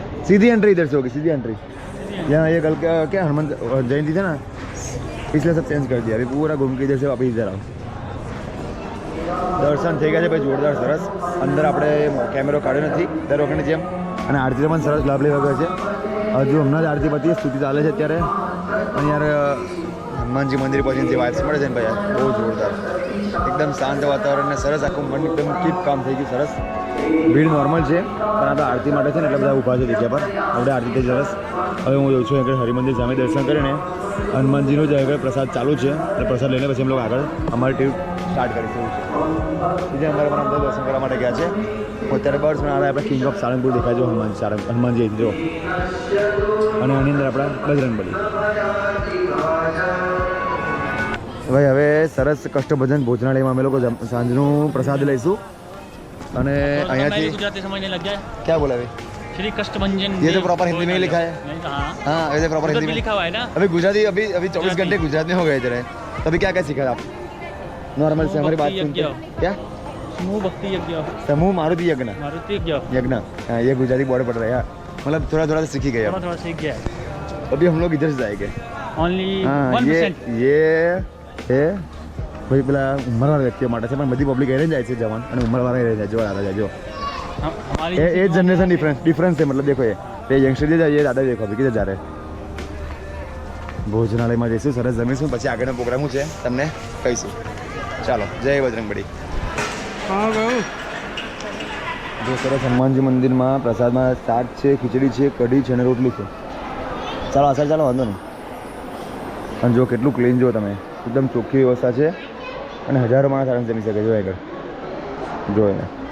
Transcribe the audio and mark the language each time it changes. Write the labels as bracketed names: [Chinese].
[Hindi] सीधी entry इधर से होगी, सीधी एंट्री. यहाँ ये कल क्या हनुमान जयंती थे ना, इसलिए सब चेंज कर दिया. अभी पूरा घूम के इधर से वापस इधर आओ. [Gujarati] દર્શન થઈ ગયા છે ભાઈ જોરદાર સરસ. અંદર આપણે કેમેરો કાઢ્યો નથી દર વખતની જેમ. અને આરતીનો પણ સરસ લાભ લેવા ગયો છે. હજુ હમણાં જ આરતી પતી, સ્તુતિ ચાલે છે અત્યારે. અને યાર હનુમાનજી મંદિર પહોંચીને જે વાઇબ્સ મળે છે ને ભાઈ બહુ જોરદાર. એકદમ શાંત વાતાવરણ ને સરસ આખું મન એકદમ કીપ કામ થઈ ગયું સરસ. ભીડ નોર્મલ છે પણ આપણે આરતી માટે છે ને એટલે બધા ઊભા છે જગ્યા પર. આપણે આરતી થઈ સરસ. હવે હું જોઉં છું આગળ હરિમંદિર સામે દર્શન કરીને હનુમાનજીનો જ આગળ પ્રસાદ ચાલુ છે એટલે પ્રસાદ લઈને પછી અમે લોકો આગળ અમારી ટ્રીપ સ્ટાર્ટ કરીશું. એવું છે બીજા અમારે પણ બધા દર્શન કરવા માટે ગયા છે. અત્યારે બસ પણ આપણે કિંગ ઓફ સાળંગપુર દેખાય જો હનુમાનજી જો. અને આની અંદર આપણા બજરંગબલી. ભાઈ હવે સરસ કષ્ટભજન ભોજનાલયમાં અમે લોકો સાંજનું પ્રસાદ લઈશું. અને અહીંયાથી [Hindi] गुजराती समझने लग गया. क्या बोला भाई? श्री कष्टभंजन ये तो प्रॉपर हिंदी में ही लिखा है. हाँ ऐसे प्रॉपर हिंदी में लिखा हुआ है ना. अभी गुजराती अभी 24 घंटे गुजरात में हो गए थे. तभी क्या क्या सीखा आप नॉर्मल से हमारी बात सुनते? क्या समूह भक्ति यज्ञ, समूह मारुति यज्ञ मारुति यज्ञ. हाँ ये गुजराती बॉर्डर पड़ रहा है यार. मतलब थोड़ा थोड़ा सीखी गए. थोड़ा सीख गया है. अभी हम लोग इधर से जाएंगे. [English] only [Hindi] हाँ 1%. ये है [Gujarati] ભાઈ પેલા ઉંમરવાળા વ્યક્તિઓ માટે છે પણ બધી પબ્લિક એને જાય છે જવાન અને ઉંમરવાળા રહી જાય જો. [Hindi] हमारी ये जनरेशन डिफरेंस है मतलब देखो ये यंगस्टर ये दादा देखो अभी किधर जा रहे [Gujarati] ભોજનાલયમાં જઈશું સરસ જમીશું પછી આગળનો પ્રોગ્રામ છે તમને કહીશું ચાલો જય બજરંગબલી हाँ गयो જો સરસ હનુમાનજી મંદિરમાં પ્રસાદમાં શાક છે ખીચડી છે કઢી છે અને રોટલી છે ચાલો આસર ચાલો વાંધો નહીં અને જો કેટલું ક્લીન જો તમે એકદમ ચોખ્ખી વ્યવસ્થા છે અને હજારો માણસ આરામ જમી શકે જો આગળ જો એને